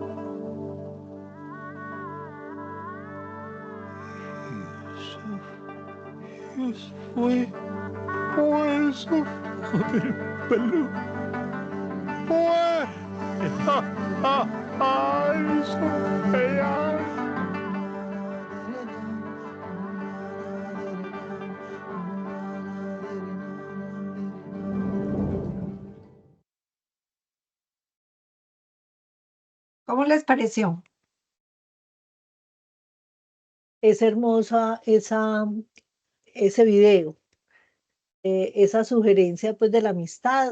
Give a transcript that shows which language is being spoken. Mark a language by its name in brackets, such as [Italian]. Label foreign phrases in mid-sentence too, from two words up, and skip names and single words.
[Hindi] यूसुफ, वो यूसुफ, मेरे बल्लू, यूसुफ है यार। [Spanish] ¿Cómo les pareció? Es hermosa ese video, esa sugerencia pues de la amistad.